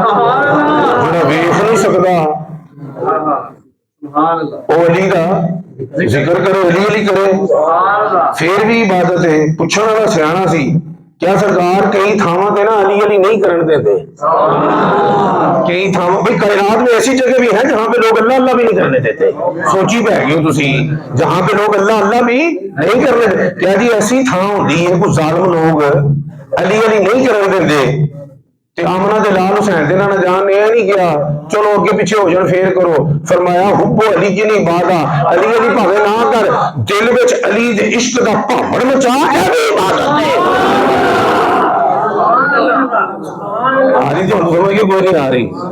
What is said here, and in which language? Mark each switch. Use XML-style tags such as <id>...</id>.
<pa>جڑا ویکھ نہیں سکدا او علی دا ذکر کرے، علی علی کرے، پھر بھی عبادت ہے. پوچھنے والا سیاںا سی کیا سرکار کئی تھاواں تے نا علی علی نہیں کرن دیتے؟</pa> <ur>کئی تھاواں بھئی کائنات میں ایسی جگہ بھی ہے جہاں پہ لوگ اللہ اللہ بھی نہیں کرنے دیتے.</ur> <pa>سوچی پہ گئے ہو تسی</pa> <ur>جہاں پہ لوگ اللہ اللہ بھی نہیں کرنے دیتے.</ur> <pa>کیا جی ایسی تھاں ہوندی ہے کچھ ظالم لوگ علی علی نہیں کرن دیتے تے آمنہ دے لال حسین دے نہ جان نے نہیں کیا چلو اگے پیچھے ہو جان پھر کرو. فرمایا حب علی کی نہیں عبادت، علی علی بھاوے نہ کر دل وچ علی دے عشق دا بھاوڑ مچا اے بھی عبادت ہے. آ رہی تو سمجھ کے کوئی نہیں آ رہی.</pa>